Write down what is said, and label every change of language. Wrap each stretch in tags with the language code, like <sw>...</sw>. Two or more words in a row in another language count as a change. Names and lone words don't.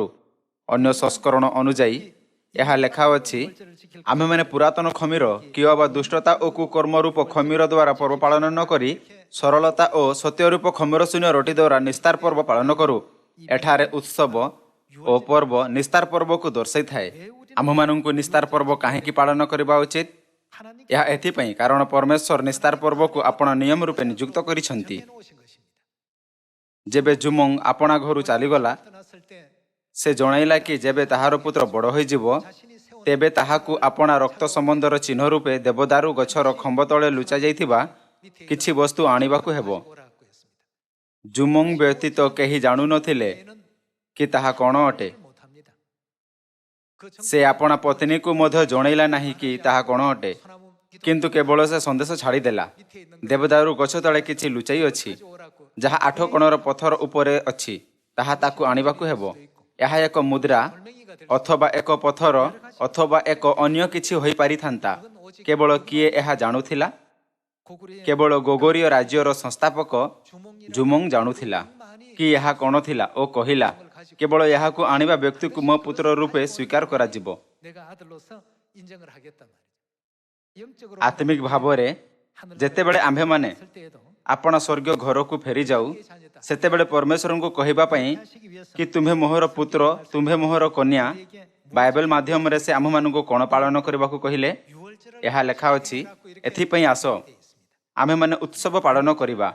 <or>ଅନ୍ୟ ସଂସ୍କରଣ ଅନୁଯାୟୀ ଏହା ଲେଖା ଅଛି, ଆମ୍ଭେମାନେ ପୁରାତନ ଖମିର କିଅ ବା ଦୁଷ୍ଟତା ଓ କୁକର୍ମ ରୂପ ଖମିର ଦ୍ୱାରା ପର୍ବ ପାଳନ ନ କରି ସରଳତା ଓ ସତ୍ୟ ରୂପ ଖମିର ଶୂନ୍ୟ ରୋଟି ଦ୍ୱାରା ନିସ୍ତାର ପର୍ବ ପାଳନ କରୁ। ଏଠାରେ ଉତ୍ସବ ଓ ପର୍ବ ନିସ୍ତାର ପର୍ବକୁ ଦର୍ଶାଇଥାଏ। ଆମ୍ଭମାନଙ୍କୁ ନିସ୍ତାର ପର୍ବ କାହିଁକି ପାଳନ କରିବା ଉଚିତ?</or> <ko>하나님</ko> <or>ଏହା ଏଥିପାଇଁ କାରଣ ପରମେଶ୍ୱର ନିସ୍ତାର ପର୍ବକୁ ଆପଣା ନିୟମ ରୂପେ ନିଯୁକ୍ତ କରିଛନ୍ତି।</or> <ko>놓으신 것입니다.</ko> <or>ଯେବେ ଜୁମଙ୍ଗ ଆପଣା ଘରୁ ଚାଲିଗଲା,</or> <ko>떠났을 때</ko> <or>ସେ ଜଣାଇଲା କି ଯେବେ ତାହାର ପୁତ୍ର ବଡ଼ ହୋଇଯିବ,</or> <ko>자신이 세운</ko> <or>ତେବେ ତାହାକୁ ଆପଣା ରକ୍ତ ସମ୍ବନ୍ଧର ଚିହ୍ନ ରୂପେ ଦେବଦାରୁ ଗଛର ଖମ୍ବ ତଳେ ଲୁଚା ଯାଇଥିବା କିଛି ବସ୍ତୁ ଆଣିବାକୁ ହେବ।</or> <ko>오라고 했습니다.</ko> <or>ଜୁମଙ୍ଗ ବ୍ୟତୀତ କେହି ଜାଣୁନଥିଲେ କି ତାହା କ'ଣ ଅଟେ।</or> <ko>못합니다. 그</ko> <or>ସେ ଆପଣା ପତ୍ନୀକୁ ମଧ୍ୟ ଜଣାଇଲା ନାହିଁ କି ତାହା କ'ଣ ଅଟେ,</or> <ko>소나무</ko> <or>କିନ୍ତୁ କେବଳ ସେ ସନ୍ଦେଶ ଛାଡ଼ିଦେଲା, ଦେବଦାରୁ ଗଛ ତଳେ କିଛି ଲୁଚାଇ ଅଛି,</or> <ko>오라고</ko> <or>ଯାହା 8 କୋଣର ପଥର ଉପରେ ଅଛି, ତାହା ତାକୁ ଆଣିବାକୁ ହେବ। ଏହା ଏକ ମୁଦ୍ରା ଅଥବା ଏକ ପଥର ଅଥବା ଏକ ଅନ୍ୟ କିଛି ହୋଇପାରିଥାନ୍ତା। କେବଳ କିଏ ଏହା ଜାଣୁଥିଲା?</or> <ko>고구려의</ko> <or>କେବଳ ଗୋଗରୀୟ ରାଜ୍ୟର ସଂସ୍ଥାପକ ଜୁମଙ୍ଗ ଜାଣୁଥିଲା କି ଏହା କ'ଣ ଥିଲା ଓ କହିଲା, କେବଳ ଏହାକୁ ଆଣିବା ବ୍ୟକ୍ତିକୁ ମୋ ପୁତ୍ର ରୂପେ ସ୍ୱୀକାର କରାଯିବ।</or> <ko>내가 아들로서 인정을 하겠단 말이죠. 영적으로</ko> <or>ଆତ୍ମିକ ଭାବରେ ଯେତେବେଳେ ଆମ୍ଭେମାନେ</or> <ko>설 때에도</ko> <or>ଆପଣା ସ୍ୱର୍ଗୀୟ ଘରକୁ ଫେରିଯାଉ, ସେତେବେଳେ ପରମେଶ୍ୱରଙ୍କୁ କହିବା ପାଇଁ କି ତୁମ୍ଭେ ମୋହର ପୁତ୍ର, ତୁମ୍ଭେ ମୋହର କନ୍ୟା, ବାଇବେଲ ମାଧ୍ୟମରେ ସେ ଆମ୍ଭମାନଙ୍କୁ କ'ଣ ପାଳନ କରିବାକୁ କହିଲେ? ଏହା ଲେଖା ଅଛି, ଏଥିପାଇଁ ଆସ ଆମ୍ଭେମାନେ ଉତ୍ସବ ପାଳନ କରିବା।</or>